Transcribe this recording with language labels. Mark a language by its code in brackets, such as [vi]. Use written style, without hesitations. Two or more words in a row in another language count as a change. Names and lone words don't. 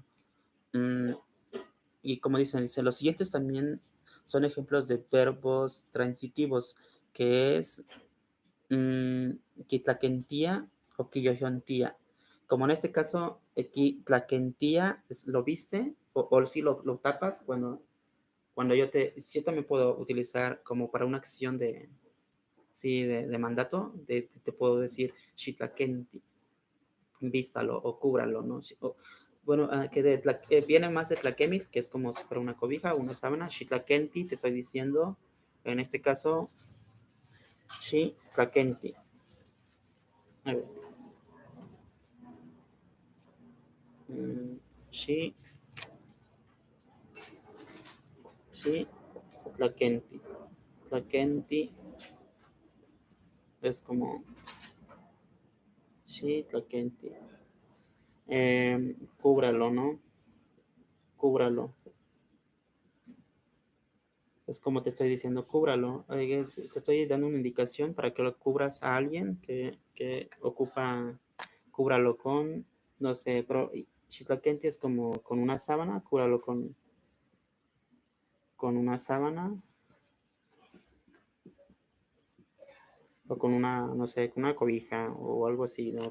[es] Mm, y como dice, los siguientes también son ejemplos de verbos transitivos, que es kitlaquentía o quilloyontía. Como en este caso, kitlaquentía es lo viste o si lo tapas cuando yo también puedo utilizar como para una acción sí, de mandato, te puedo decir shitlakenti, vístalo o cúbralo, ¿no? Bueno, viene más de tlaquemil, que es como si fuera una cobija, una sábana. Shitlakenti, te estoy diciendo, en este caso, shitlakenti. A ver. [nah] Shi, shitlakenti. [es] Tlakenti es como shitlakenti. Cúbralo, ¿no? Cúbralo. Es como te estoy diciendo, cúbralo. Te estoy dando una indicación para que lo cubras a alguien que ocupa, cúbralo con, no sé, pero Chitlakenti es como con una sábana, cúbralo con una sábana o con una, no sé, con una cobija o algo así, ¿no?